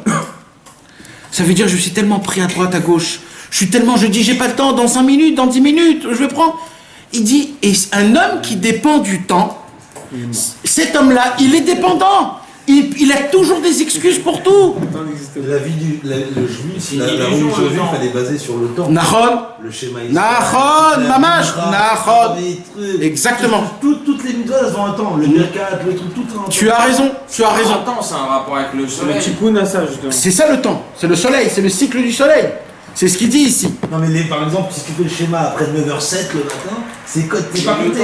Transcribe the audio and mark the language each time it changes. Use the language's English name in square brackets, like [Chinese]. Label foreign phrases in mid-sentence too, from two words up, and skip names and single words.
[French] Ça veut dire je suis tellement pris à droite, à gauche, je dis j'ai pas le temps, dans 5 minutes, dans 10 minutes, je vais prendre. Il dit, et un homme qui dépend du temps, cet homme-là, il est dépendant. Il a toujours des excuses pour tout. La vie le juif, la religion juive, elle est basée sur le temps. Nahon. Le schéma [Hebrew] נכון, ממש. נכון. [French] Exactement. Toutes les mitzvot, elles ont un temps. Le mercat, le truc, tout a un temps. Tu as raison. Le temps, c'est un rapport avec le soleil. Le tikkun à ça, justement. C'est ça le temps. C'est le soleil, c'est le cycle du soleil. C'est ce qu'il dit ici. Non mais par exemple, si tu fais le schéma après 9h07 le matin, c'est code, t'es pas compté.